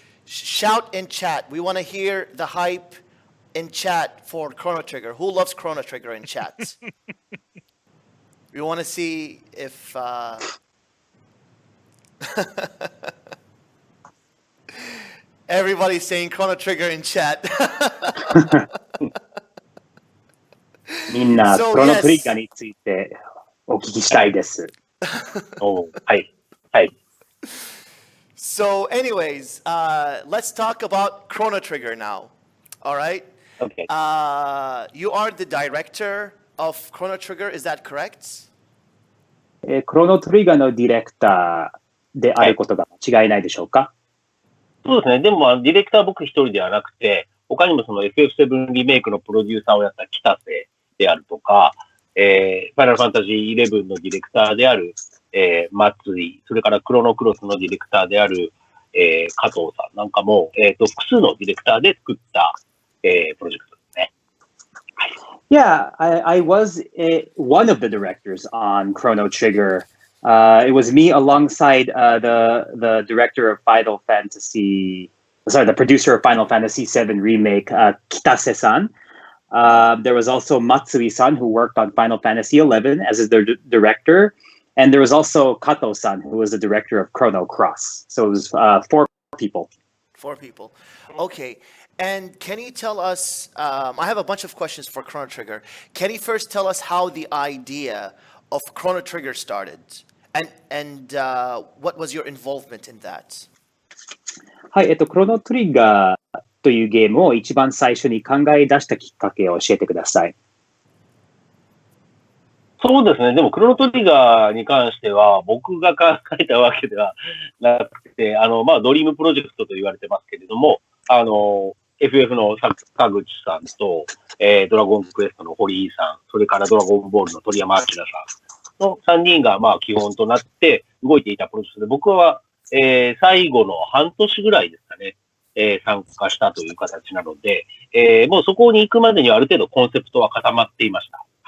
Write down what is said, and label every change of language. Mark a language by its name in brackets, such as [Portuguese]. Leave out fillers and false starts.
[English] Shout in chat. We want to hear the hype in chat for Chrono Trigger. Who loves Chrono Trigger in chat? We want to see if... Everybody's saying Chrono Trigger in chat. [Japanese] みんな、クロノトリガーについてお聞きしたいです。はい。はい。 [English] So, anyways, let's talk about Chrono Trigger now. All right? Okay. You are the director of Chrono Trigger, is that correct? [Japanese] クロノトリガーのディレクターであることが違いないでしょうか？そうですね。でも、ディレクターは僕一人ではなくて、他にもその FF7 リメイクのプロデューサーをやった北瀬であるとか、ファイナルファンタジー11のディレクターである、松井、それからクロノクロスのディレクターである、加藤さんなんかも、複数のディレクターで作った、プロジェクトですね。 [English] Yeah, I was one of the directors on Chrono Trigger. It was me alongside the director of the producer of Final Fantasy VII Remake, Kitase-san. There was also Matsui-san, who worked on Final Fantasy XI as the director. And there was also Kato-san, who was the director of Chrono Cross. So it was 4 people. 4 people. Okay. And can you tell us, I have a bunch of questions for Chrono Trigger. Can you first tell us how the idea of Chrono Trigger started? And what was your involvement in that? [Japanese] はい、クロノトリガーというゲームを一番最初に考え出したきっかけを教えてください。そうですね。でも、クロノトリガーに関しては、僕が書いたわけではなくて、ドリームプロジェクトと言われてますけれども、FF の坂口さんと、ドラゴンクエストの堀井さん、それからドラゴンボールの鳥山明さんの3人が、基本となって動いていたプロジェクトで、僕は、最後の半年ぐらいですかね、参加したという形なので、もうそこに行くまでにはある程度コンセプトは固まっていました。